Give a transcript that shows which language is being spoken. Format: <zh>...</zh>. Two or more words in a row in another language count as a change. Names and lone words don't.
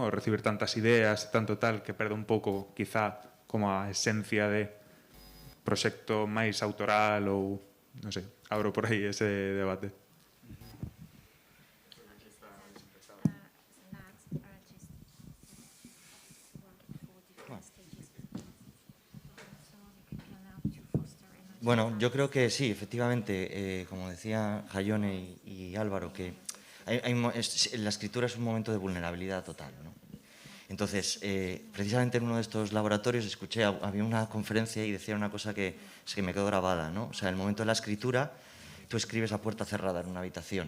<gl>Ao recibir tantas ideas, tanto tal, que perde un pouco, quizá, como a esencia de proxecto máis autoral ou, non sei, abro por aí ese debate.</gl> <es>Bueno, yo creo que sí, efectivamente, como decía Jaione y Álvaro, que la escritura es un momento de vulnerabilidad total, ¿no? Entonces, precisamente en uno de estos laboratorios escuché, había una conferencia y decía una cosa que me quedó grabada, ¿no? O sea, en el momento de la escritura, tú escribes a puerta cerrada en una habitación.</es>